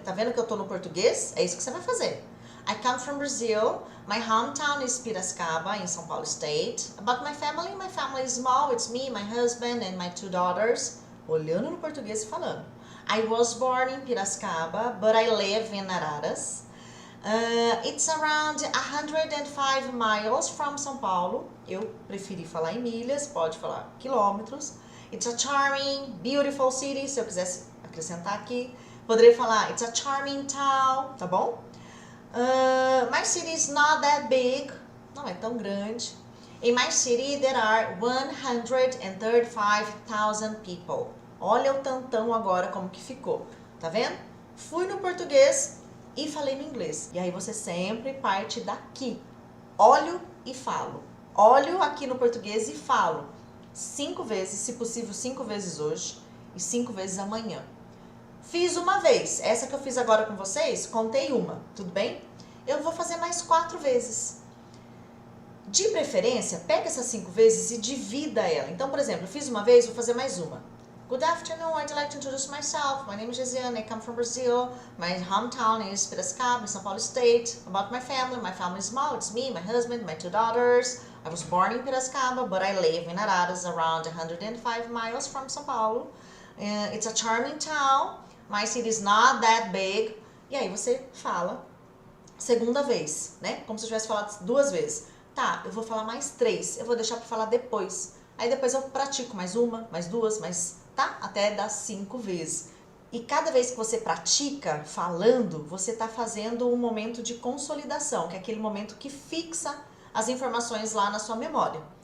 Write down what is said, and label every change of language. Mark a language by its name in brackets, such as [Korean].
[Portuguese] Tá vendo que eu tô no português? É isso que você vai fazer. [English] I come from Brazil. My hometown is Piracicaba, in São Paulo State. About my family is small. It's me, my husband, and my 2 daughters. [Portuguese] Olhando no português e falando. [English] I was born in Piracicaba, but I live in Araras. It's around 105 miles from São Paulo. [Portuguese] Eu preferi falar em milhas, pode falar quilômetros. [English] It's a charming, beautiful city. [Portuguese] Se eu quisesse acrescentar aqui, poderia falar [English] it's a charming town, tá bom? My city is not that big. [Portuguese] Não é tão grande. [English] In my city there are 135,000 people. [Portuguese] Olha o tantão agora como que ficou, tá vendo? Fui no português e falei no inglês. E aí você sempre parte daqui. Olho e falo. Olho aqui no português e falo. 5 vezes, se possível 5 vezes hoje e 5 vezes amanhã. Fiz uma vez. Essa que eu fiz agora com vocês, contei uma, tudo bem? Eu vou fazer mais 4 vezes. De preferência, pega essas 5 vezes e divida ela. Então, por exemplo, eu fiz uma vez, vou fazer mais uma. [English] Good afternoon, I'd like to introduce myself. My name is Gesiane, I come from Brazil. My hometown is Piracicaba, in São Paulo State. About my family is small. It's me, my husband, my 2 daughters. I was born in Piracicaba, but I live in Araras, around 105 miles from São Paulo. It's a charming town. My city is not that big. [Portuguese] E aí você fala segunda vez, né? Como se eu tivesse falado 2 vezes. Tá, eu vou falar mais 3. Eu vou deixar para falar depois. Aí depois eu pratico mais uma, mais 2, mais... tá? Até dar 5 vezes. E cada vez que você pratica falando, você está fazendo um momento de consolidação, que é aquele momento que fixa as informações lá na sua memória.